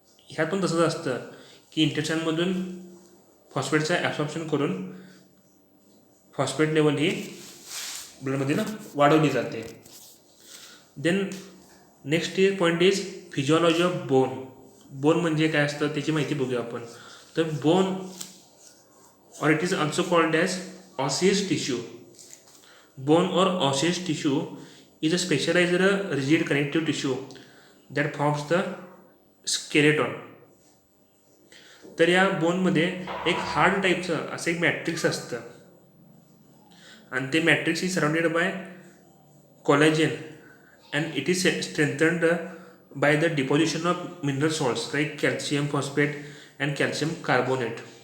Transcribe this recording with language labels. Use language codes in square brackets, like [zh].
[mr] ह्यात पण तसंच असतं की इंटेस्टाईनमधून फॉस्फेटचं ॲब्सॉर्प्शन करून फॉस्फेट लेवल ही ब्लडमध्ये वाढवली जाते. [en] Then next point is physiology of bone. [mr] Bone म्हणजे काय असतं त्याची माहिती बघूया आपण. [en] तर bone or it is also called as osseous tissue. Bone or osseous tissue is a specialized rigid connective tissue that forms the skeleton. [mr] तर या बोनमध्ये एक हार्ड टाईपचं असं एक मॅट्रिक्स असतं आणि ते matrix [en] Is surrounded by collagen and it is strengthened by the deposition of mineral salts like calcium phosphate and calcium carbonate.